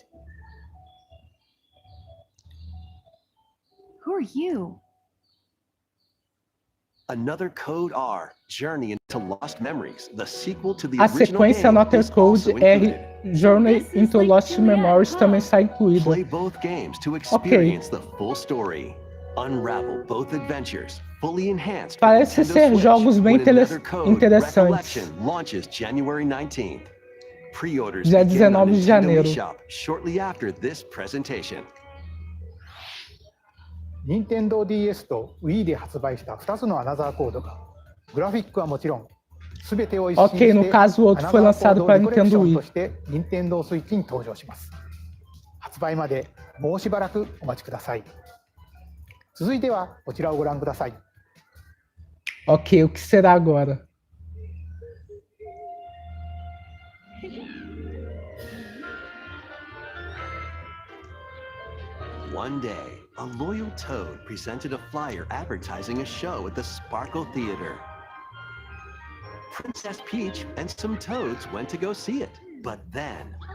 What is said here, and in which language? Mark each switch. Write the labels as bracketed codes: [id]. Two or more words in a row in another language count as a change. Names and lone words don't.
[en] Who are you? Another Code R, Journey into Lost Memories, the sequel to the [pt] A [en] original [pt] sequência [en] game, Another is Code also R, included. [pt] Journey into Lost Memories também está incluída. [en] Play both games to experience the full story. Unravel both adventures, fully enhanced for [pt] Parece [en] Nintendo [pt] ser [en] Switch, [pt] jogos bem [en] when Another Code [pt] interessantes. [en] Recollection launches January 19th. Pre-orders [pt] Dia [en] begin on [pt] 19 de [en] Nintendo [pt] janeiro. [en] eShop shortly after this presentation. [ja] 任天堂 DS と Wii で発売した2つのアナザーコードが、グラフィックはもちろん、すべてを一新して [pt] Ok, no caso o outro foi lançado para Nintendo [ja] と [pt] Wii. [ja] して任天堂スイッチに登場します。発売までもうしばらくお待ちください。続いてはこちらをご覧ください。 [pt] Ok, o que será agora? [en] One day, a loyal toad presented a flyer advertising a show at the Sparkle Theater. Princess Peach and some toads went to go see it, but then...